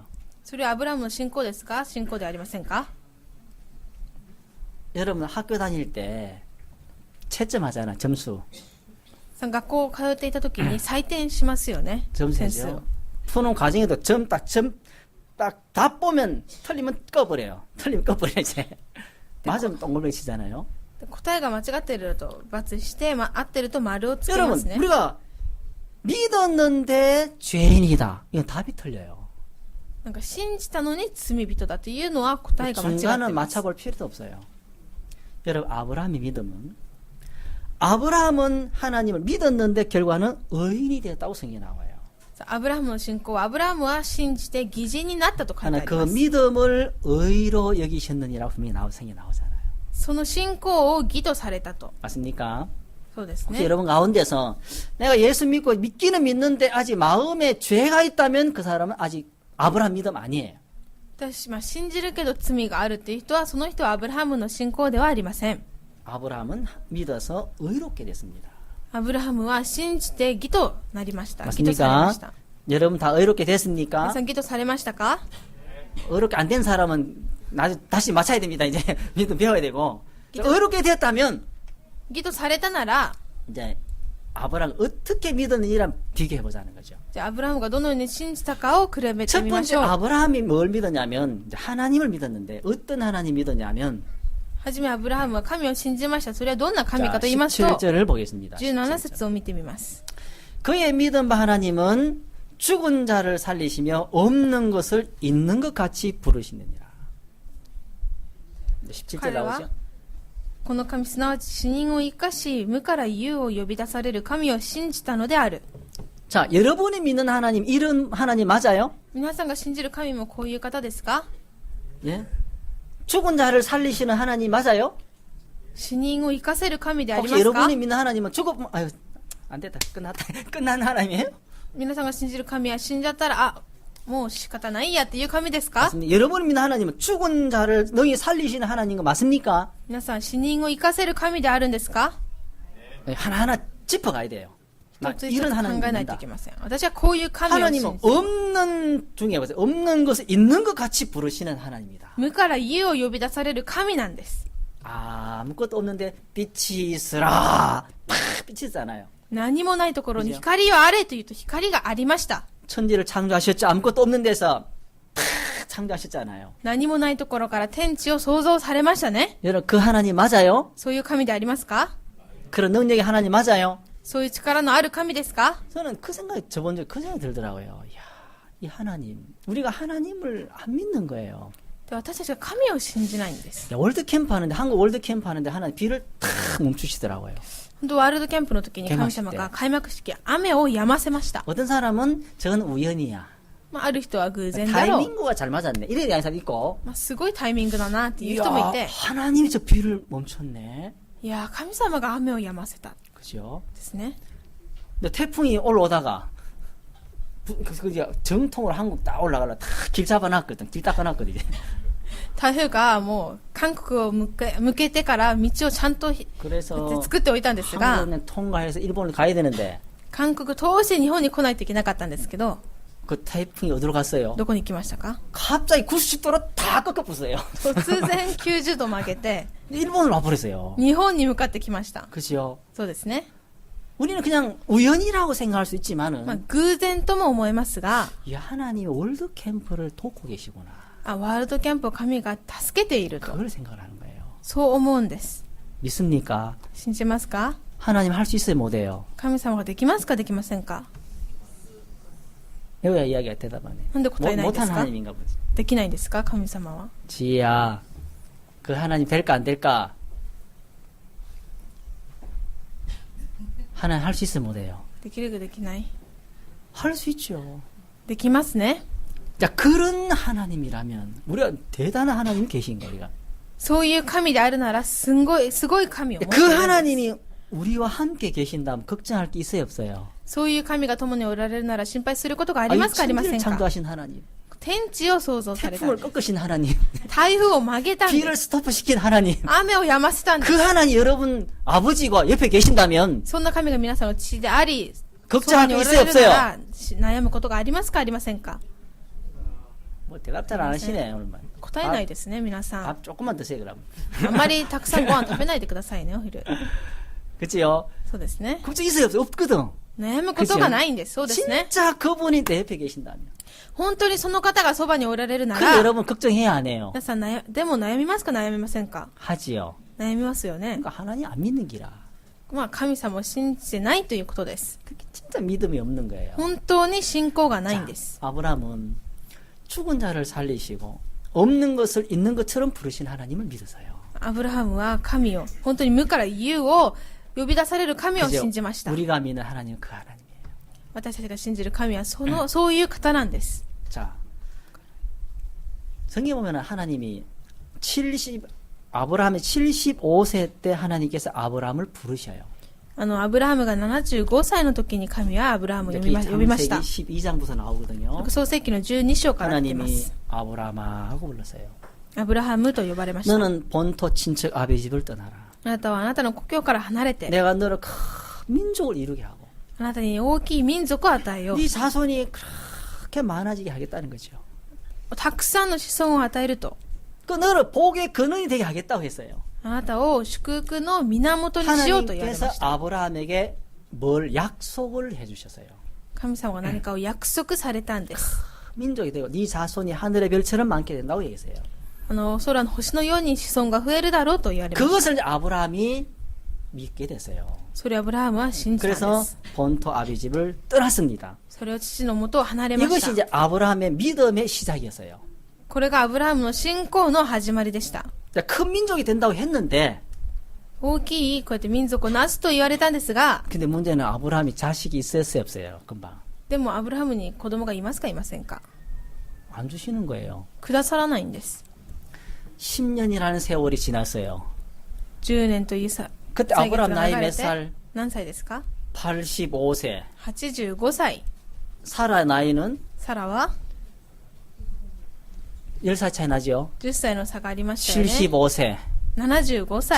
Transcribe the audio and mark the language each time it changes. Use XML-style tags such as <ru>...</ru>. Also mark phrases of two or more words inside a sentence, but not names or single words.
<ja>それはアブラハムの信仰ですか？信仰ではありませんか？</ja> <ko>여러분 학교 다닐 때 채점하잖아, 점수.</ko> <ja>学校を通っていた時に採点しますよね。点数</ja> <ko>점수죠. 푸는 과정에도 점 딱 다 보면 틀리면 꺼버려요. 틀리면 꺼버려요, 이제. 맞으면 동글뱅이 치잖아요.</ko> <ja>答えが間違っていると×して、合ってると丸をつけま</ja> <ko>여러분,</ko> <ja>すね。</ja> <ko>우리가 믿었는데 죄인이다. 이건 답이 틀려요.</ko> <ja>なんか信じたのに罪人だというのは答えが間違ってい</ja> <ko>중간은</ko> <ja>ます。</ja> <ko>맞춰볼 필요도 없어요. 여러분, 아브라함의 믿음은 아브라함은 하나님을 믿었는데 결과는 의인이 되었다고 성경에 나와요.</ko> <ja>アブラハムの信仰はアブラハムは信じて義人になったと書いてあ</ja> <ko>하나</ko> <ja>り</ja> <ko>그</ko> <ja>ます。</ja> <ko>믿음을 의로 여기셨느니라고 분명히 성경에 나오잖아요.</ko> <ja>その信仰を義とされたと。</ja> <ko>맞습니까?</ko> <ja>そうです</ja> <ko>혹시</ko> <ja>ね。</ja> <ko>여러분 가운데서 내가 예수 믿고 믿기는 믿는데 아직 마음에 죄가 있다면 그 사람은 아직 아브라함 믿음 아니에요.</ko> <ja>私、信じるけど罪があるっていう人は、その人はアブラハムの信仰ではありません。</ja> <ko>아브라함은 믿어서 의롭게 됐습니다.</ko> <ja>アブラハムは信じて義となりました。義とされま</ja> <ko>맞습니까?</ko> <ja>した。</ja> <ko>여러분 다 의롭게</ko> <ja>皆</ja> <ko>됐습니까?</ko> <ja>さん義とされましたか？</ja> <ko>의롭게 안 된 사람은 다시 맞춰야 됩니다. 이제 믿음 배워야 되고 의롭게 됐다면</ko> <ja>義とされたなら、</ja> <ko>이제 아브라함 어떻게 믿었는지랑 비교해 보자는 거죠.</ko> <ja>じゃあアブラハムがどのように信じたかを比べて</ja> <ko>첫</ko> <ja>みま</ja> <ko>번째</ko> <ja>しょう。</ja> <ko>아브라함이 뭘 믿었냐면 이제 하나님을 믿었는데 어떤 하나님 믿었냐면</ko> <ja>はじめアブラハムは神を信じました。それはどんな神</ja> <ko>자,</ko> <ja>かと言いますと、</ja> <ko>17절을 보겠습니다.</ko> <ja>17 節を見てみます。</ja> <ko>그의 믿은 바 하나님은 죽은 자를 살리시며 없는 것을 있는 것 같이 부르시느니라. 17절</ko> <ja>彼は</ja> <ko>나오죠?</ko> <ja>この神すなわち死人を生かし無から有を呼び出される神を信じたのである。</ja> <ko>자, 여러분이 믿는 하나님, 이런 하나님 맞아요?</ko> <ja>皆さんが信じる神もこういう方ですか？</ja> <ko>예? 죽은 자를 살리시는 하나님 맞아요?</ko> <ja>死人を生かせる神であり</ja> <ko>혹시</ko> <ja>ますか？</ja> <ko>여러분이 믿는 하나님은 아유, 안 됐다. 끝났다. 끝난 하나님이에요?</ko> <ja>皆さんが信じる神は死んじゃったら、もう仕方ないやっていう神ですか？</ja> <ko>맞습니다. 여러분이 믿는 하나님은 죽은 자를 너희 살리시는 하나님인 거 맞습니까?</ko> <ja>皆さん死人を生かせる神であるんですか？</ja> <ko>하나하나 짚어가야 돼요.</ko> <ja>一つ一つ</ja> <ko>이런</ko> <ja>考</ja> <ko>하나님</ko> <ja>えないとい</ja> <ko>믿는다.</ko> <ja>けません。私はこういう神を信</ja> <ko>하나님은</ko> <ja>じる。</ja> <ko>없는 중에 보세요. 없는 것을 있는 것 같이 부르시는 하나님이다.</ko> <ja>無から有を呼び出される神なんです。</ja> <ko>아무것도 없는데 빛이 있으라. 팍 빛이 있잖아요.</ko> <ja>何もないところに</ja> <ko>그죠?</ko> <ja>光はあれというと光がありました。</ja> <ko>천지를 창조하셨죠. 아무것도 없는 데서 팍 창조하셨잖아요.</ko> <ja>何もないところから天地を創造されましたね。</ja> <ko>여러분 그 하나님 맞아요?</ko> <ja>そういう神でありますか？</ja> <ko>그런 능력의 하나님 맞아요?</ko> <ja>そういう力のある神ですか？</ja> <ko>저는 그 생각이 저번 주에 그 생각이 들더라고요. 이야, 이 하나님 우리가 하나님을 안 믿는 거예요.</ko> <ja>で私たちが神を信じないんです。</ja> <ko>야, 월드 캠프 하는데 한국 월드 캠프 하는데 하나님 비를 탁 멈추시더라고요.</ko> <ja>本当ワールドキャンプの時に神様が開幕式雨を止ませました。</ja> <ko>어떤 사람은 저건 우연이야.</ko> <ja>ある人は偶然だろう。</ja> <ko>타이밍구가 잘 맞았네. 이래 대한 사람 있고.</ko> <ja>すごいタイミングだなっていう人もい</ja> <ko>이야,</ko> <ja>て、</ja> <ko>하나님이 저 비를 멈췄네.</ko> <ja>いや神様が雨を止ませた</ja> <ko>그죠?</ko> <ja>ですね。</ja> <ko>근데 태풍이 올라오다가 정통으로 한국 딱 올라가려 딱 길 잡아놨거든. 길 닦아놨거든. 이제.</ko> <ja>台風がもう韓国を向けてから道をちゃんと</ja> <ko>그래서</ko> <ja>作っておいたんですが、</ja> <ko>한국은 통과해서 일본을 가야 되는데</ko> <ja>韓国通して日本に来ないといけなかったんですけど、</ja> <ko>그 태풍이 어디로 갔어요?</ko> <ja>どこに行きましたか？</ja> <ko>갑자기 90도로 다 꺾어부어요.</ko> <ja>突然90度曲げて</ja> <ko>일본으로 와버렸어요.</ko> <ja>日本に向かってきました。</ja> <ko>그죠?</ko> <ja>そうですね。</ja> <ko>우리는 그냥 우연이라고 생각할 수 있지만은</ko> <ja>偶然とも思えますが、</ja> <ko>이 하나님이 월드 캠프를 돕고 계시구나.</ko> <ja>ワールドキャンプを神が助けていると、</ja> <ko>그걸 생각을 하는 거예요.</ko> <ja>そう思うんです。</ja> <ko>믿습니까?</ko> <ja>信じますか？</ja> <ko>하나님 할 수 있어요, 못해요?</ko> <ja>神様ができますかできませんか？</ja> <ko>여기야 이야기가 대답하네.</ko> <ja>なんで答えないんです</ja> <ko>못한</ko> <ja>か</ja> <ko>하나님인가 보지.</ko> <ja>できないんですか神様は。</ja> <ko>지혜야, 그 하나님 될까 안 될까? 하나님 할 수 있으면 못해요.</ko> <ja>できるかできない</ja> <ko>할 수 있죠.</ko> <ja>できますね。</ja> <ko>자, 그런 하나님이라면 우리가 대단한 하나님이 계신 거야. 우리가.</ko> <ja>そういう神であるなら、すごい神を持って</ja> <ko>그</ko> <ja>いるんです</ja> <ko>하나님이 우리와 함께 계신다면 걱정할 게 있어요, 없어요?</ko> <ja>そういう神が共におられるなら心配することがありますかありませ</ja> <ko>천지를</ko> <ja>んか</ja> <ko>창조하신 하나님,</ko> <ja>天地を創造されたん</ja> <ko>태풍을</ko> <ja>です。</ja> <ko>꺾으신 하나님,</ko> <ja>台風を曲げたんで</ja> <ko>비를</ko> <ja>す。</ja> <ko>스토프시킨 하나님,</ko> <ja>雨を止ませたんで</ja> <ko>그</ko> <ja>す。</ja> <ko>하나님 여러분 아버지가 옆에 계신다면</ko> <ja>そんな神が皆さんの父であり、そば</ja> <ko>걱정할</ko> <ja>に</ja> <ko>게</ko> <ja>おら</ja> <ko>있어요,</ko> <ja>れるな</ja> <ko>없어요?</ko> <ja>ら悩むことがありますかありませんか</ja> <ko>뭐 대답 잘 안 하시네, 오늘.</ko> <ja>答えないですね、皆さん。</ja> <ko>밥 조금만 드세요, 그럼.</ko> <ja>あんまりたくさんご飯食べないでくださいね、お昼。</ja> <ko>그치요?</ko> <ja>そうですね。</ja> <ko>걱정 있어요, 없어요? 없거든.</ko> <ja>悩むことがないんです。そうですね。</ja> <ko>진짜 그분이 내 옆에 계신다면.</ko> <ja>本当にその方がそばにおられるな</ja> <ko>근데</ko> <ja>ら、</ja> <ko>여러분 걱정해야 안 해요.</ko> <ja>皆さんでも悩みますか悩みませんか</ja> <ko>하지요.</ko> <ja>悩みますよね。</ja> <ko>그러니까 하나님 안 믿는 기라.</ko> <ja>まあ神様を信じてないということです。</ja> <ko>그게 진짜 믿음이 없는 거예요.</ko> <ja>本当に信仰がないんです。</ja> <ko>아브라함은 죽은 자를 살리시고 없는 것을 있는 것처럼 부르신 하나님을 믿었어요.</ko> <ja>アブラハムは神を、本当に無から有を呼び出される神を</ja> <ko>그죠?</ko> <ja>信じました。</ja> <ko>우리가 믿는 하나님은 그 하나님이에요.</ko> <ja>私たちが信じる神はそういう方なんです。</ja> <ko>자, 성경에 보면 하나님이 아브라함이 75세 때 하나님께서 아브라함을 부르셔요.</ko> <ja>アブラハムが75歳の時に神はアブラハムを呼びました</ja> <ko>창세기 12장부터 나오거든요.</ko> <ja>創世記の12章から出ま</ja> <ko>하나님이</ko> <ja>す。</ja> <ko>아브라함아 하고 불렀어요.</ko> <ja>アブラハムと呼ばれました。</ja> <ko>너는 본토 친척 아비 집을 떠나라.</ko> <ja>あなたはあなたの故郷から離れて、</ja> <ko>내가 너를 큰 민족을 이루게 하고</ko> <ja>あなたに大きい民族を与えよう。</ja> <ko>네 자손이 그렇게 많아지게 하겠다는 거죠.</ko> <ja>たくさんの子孫を与えると。</ja> <ko>그 너를 복의 근원이 되게 하겠다고 했어요.</ko> <ja>あなたを祝福の源にしようと言われま</ja> <ko>하나님께서</ko> <ja>した。</ja> <ko>아브라함에게 뭘 약속을 해주셨어요.</ko> <ja>神様が何かを約束されたんです。</ja> <ko>민족이 되고 네 자손이 하늘의 별처럼 많게 된다고 얘기했어요.</ko> <ja>空の星のように子孫が増えるだろうと言われました。</ja> <ko>그것을 이제 아브라함이 믿게 됐어요.</ko> <ja>それをアブラハムは信じたんで</ja> <ko>그래서</ko> <ja>す。</ja> <ko>본토 아비 집을 떠났습니다.</ko> <ja>それを父のもとを離れまし</ja> <ko>이것이</ko> <ja>た。</ja> <ko>이제 아브라함의 믿음의 시작이었어요.</ko> <ja>これがアブラハムの信仰の始まりでした。</ja> <ko>자, 큰 민족이 된다고 했는데</ko> <ja>大きいこうやって民族をなすと言われたんですが、</ja> <ko>근데 문제는 아브라함이 자식이 있었어요, 없어요? 금방.</ko> <ja>でもアブラハムに子供がいますかいませんか</ja> <ko>안 주시는 거예요.</ko> <ja>くださらないんです。</ja> <ko>10년이라는 세월이 지났어요.</ko> <ja>10 年というさ、</ja> <ko>그때</ko> <ja>歳月</ja> <ko>아브라함</ko> <ja>が</ja> <ko>나이</ko> <ja>流</ja> <ko>몇</ko> <ja>れて</ja> <ko>살?</ko> <ja>何歳ですか</ja> <ko>85세.</ko> <ja>85歳。</ja> <ko>사라 나이는</ko> <ja>サラは</ja> <ko>10살 차이 나죠?</ko> <ja>10 歳の差がありましたよね。</ja> <ko>75세.</ko> <ja>75歳。</ja>